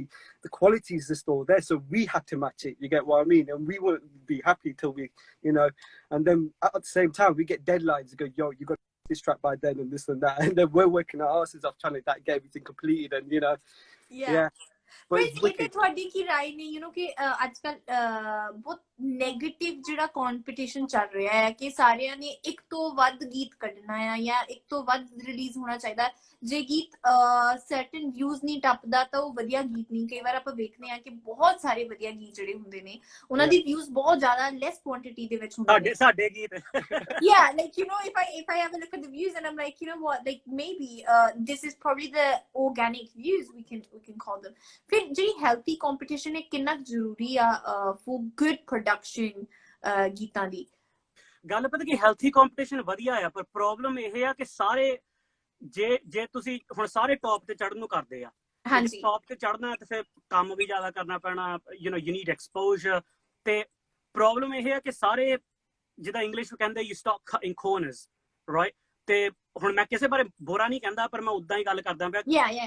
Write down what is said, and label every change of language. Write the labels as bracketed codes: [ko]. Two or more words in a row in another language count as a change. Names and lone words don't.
[en] The quality is just all there, so we had to match it, you get what I mean? And we wouldn't be happy till we, you know, and then at the same time, we get deadlines to go, yo, you got this track by then and this and that. And then we're working our asses off trying to get everything completed, and, you know, yeah. but Friends, it's [pa] ਇਹ ਤੇ [en] wicked. [pa] ਤੁਹਾਡੀ ਕੀ ਰਾਏ ਨੇ [en] you know [pa] ਕਿ ਅੱਜ ਕੱਲ ਬਹੁਤ ਨੈਗੇਟਿਵ ਜਿਹੜਾ ਕੰਪੀਟੀਸ਼ਨ ਚੱਲ ਰਿਹਾ ਹੈ ਕਿ ਸਾਰਿਆਂ ਨੇ ਇੱਕ ਤੋਂ ਵੱਧ ਗੀਤ ਕੱਢਣਾ ਆ ਜਾਂ ਇੱਕ ਤੋਂ ਵੱਧ ਰਿਲੀਜ਼ ਹੋਣਾ ਚਾਹੀਦਾ ਜੇ ਗੀਤ [en] certain views [pa] ਨਹੀਂ ਟੱਪਦਾ ਤਾਂ ਉਹ ਵਧੀਆ ਗੀਤ ਨਹੀਂ ਕਈ ਵਾਰ ਆਪਾਂ ਵੇਖਦੇ ਆ ਕਿ ਬਹੁਤ ਸਾਰੇ ਵਧੀਆ ਗੀਤ ਜਿਹੜੇ ਹੁੰਦੇ ਨੇ ਉਹਨਾਂ ਦੀ ਵਿਊਜ਼ ਬਹੁਤ ਜ਼ਿਆਦਾ [en] less quantity [pa] ਦੇ ਵਿੱਚ ਹੁੰਦੇ ਨੇ ਸਾਡੇ ਗੀਤ [en] yeah like you know if I have a look at the views and I'm like you know what like maybe this is probably the organic views we can call them [pa] ਫਿਰ ਜਿਹੜੀ [en] healthy competition [pa] ਹੈ ਕਿੰਨਾ ਜ਼ਰੂਰੀ ਆ [en] for good production [pa] ਗੀਤਾਂ ਦੀ ਗੱਲ ਪਤਾ ਕਿ [en] healthy competition [pa] ਵਧੀਆ ਆ ਪਰ ਪ੍ਰੋਬਲਮ ਇਹ ਆ ਕਿ ਸਾਰੇ ਜੇ ਤੁਸੀਂ ਹੁਣ ਸਾਰੇ ਟੌਪ ਤੇ ਚੜਨ ਨੂੰ ਕਰਦੇ ਆ ਹਾਂਜੀ ਟੌਪ ਤੇ ਚੜਨਾ ਤੇ ਫਿਰ ਕੰਮ ਵੀ ਜ਼ਿਆਦਾ ਕਰਨਾ ਪੈਣਾ [en] you need exposure [pa] ਤੇ ਪ੍ਰੋਬਲਮ ਇਹ ਹੈ ਕਿ ਸਾਰੇ ਜਿੱਦਾਂ ਇੰਗਲਿਸ਼ ਵਿੱਚ ਕਹਿੰਦੇ [en] you stop cutting corners right [pa] ਤੇ ਹੁਣ ਮੈਂ ਕਿਸੇ ਬਾਰੇ ਬੁਰਾ ਨਹੀਂ ਕਹਿੰਦਾ ਪਰ ਮੈਂ ਉਦਾਂ ਹੀ ਗੱਲ ਕਰਦਾ ਪਿਆ